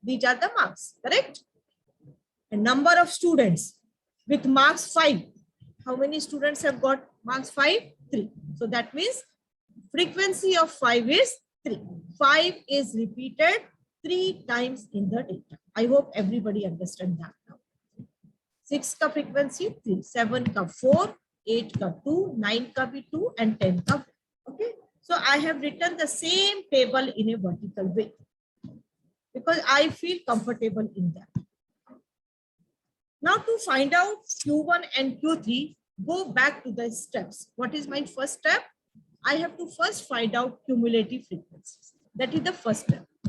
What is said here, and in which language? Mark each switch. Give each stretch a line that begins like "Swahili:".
English: These are the marks, correct? And number of students with marks 5. How many students have got marks 5? 3. So that means frequency of 5 is 3. 5 is repeated 3 times in the data. I hope everybody understand that now.
Hindi: 6 का frequency 3, 7 का 4, 8 का 2, 9 का भी 2 and 10 का 1.
English: Okay. So I have written the same table in a vertical way because I feel comfortable in that. Now to find out Q1 and Q3, go back to the steps. What is my first step? I have to first find out cumulative frequencies. That is the first step.